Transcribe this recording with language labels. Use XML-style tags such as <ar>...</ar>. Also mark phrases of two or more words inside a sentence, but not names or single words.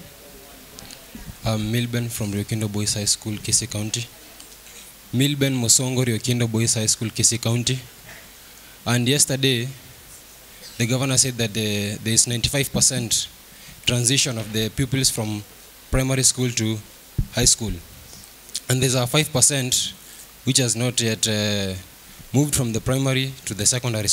<en>I'm Milben from Riokindo Boys High School, Kisii County. Milben Mosongo, Riokindo Boys High School, Kisii County. And yesterday, the governor said that there is 95% transition of the pupils from primary school to high school. And there's a 5% which has not yet moved from the primary to the secondary.</en>